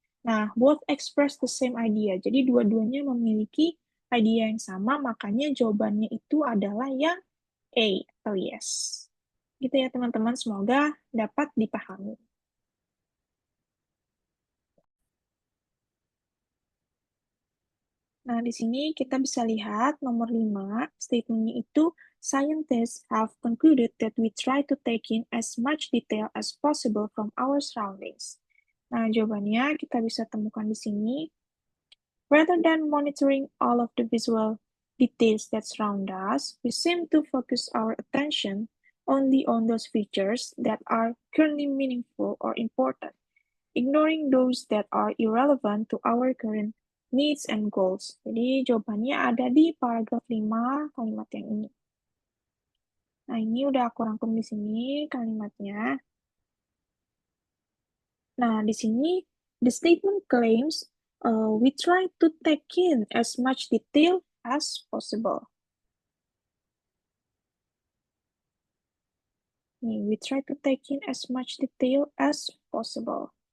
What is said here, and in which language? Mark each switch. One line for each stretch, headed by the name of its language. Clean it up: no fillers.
English: Nah, both express the same idea.
Indonesian: Jadi dua-duanya memiliki idea yang sama, makanya jawabannya itu adalah yang A atau yes. Gitu ya teman-teman, semoga dapat dipahami. Nah, di sini kita bisa lihat nomor 5, statementnya itu,
English: scientists have concluded that we try to take in as much detail as possible from our surroundings.
Indonesian: Nah, jawabannya kita bisa temukan di sini.
English: Rather than monitoring all of the visual details that surround us, we seem to focus our attention only on those features that are currently meaningful or important, ignoring those that are irrelevant to our current needs and goals.
Indonesian: Jadi jawabannya ada di paragraf 5 kalimat yang ini. Nah, ini udah aku rangkum di sini kalimatnya. Nah, di sini
English: the statement claims we try to take in as much detail as possible. Nih, we try to take in as much detail as possible.